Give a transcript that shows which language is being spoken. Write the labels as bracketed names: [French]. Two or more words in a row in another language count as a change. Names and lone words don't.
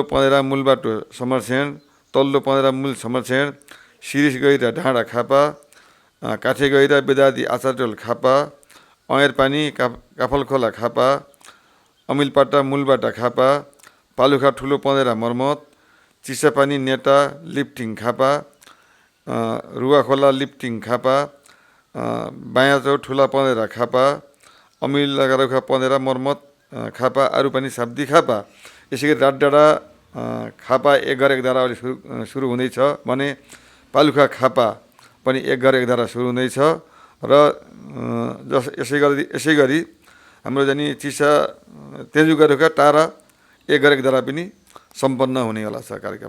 [Nepali] पँधेरा मूलबाटो समरसेण, तल्लो पँधेरा मूल समरसेण, शिरिष गैरा ढाँडा खापा, काठे गैरा बेदादी आचारटोल खापा, अँयरपानी काफलखोला खापा, अमिलपाटा मूलबाटा खापा, पालुखा ठुलो पँधेरा मर्मत, चिसापानी नेटा लिफ्टिङ खापा, रुवाखोला लिफ्टिङ खापा, बायाचौ ठुला पँधेरा खापा, अमिल लगारुखा पँधेरा मर्मत खापा, आरुपानी साब्दी खापा। यसै गरी रातडाँडा खापा 11 धारा अहिले सुरु हुँदैछ भने पालुखा खापा पनि 11 धारा सुरु हुँदैछ र यसै गरी हाम्रो जाने चिसा तेन्जुगारुखा टारा 11 धारा पनि सम्पन्न हुनेवाला छ कार्यक्रम।